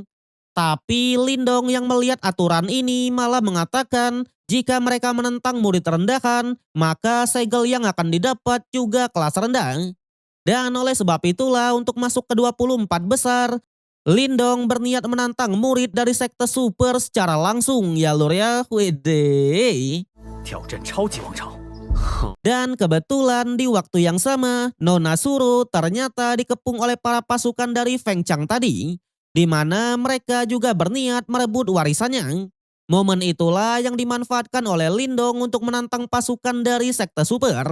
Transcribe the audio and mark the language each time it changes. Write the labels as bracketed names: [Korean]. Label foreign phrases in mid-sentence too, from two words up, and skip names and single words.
[Indonesian] Tapi Lindong yang melihat aturan ini malah mengatakan jika mereka menentang murid rendahan, maka segel yang akan didapat juga kelas rendah. Dan oleh sebab itulah untuk masuk ke 24 besar, Lindong berniat menantang murid dari sekte super secara langsung ya lur ya. Wede. [Chinese] 挑战超级王朝。 [Indonesian] Dan kebetulan di waktu yang sama, Nona Suro ternyata dikepung oleh para pasukan dari Feng Chang tadi, di mana mereka juga berniat merebut warisannya. Momen itulah yang dimanfaatkan oleh Lindong untuk menantang pasukan dari sekte super.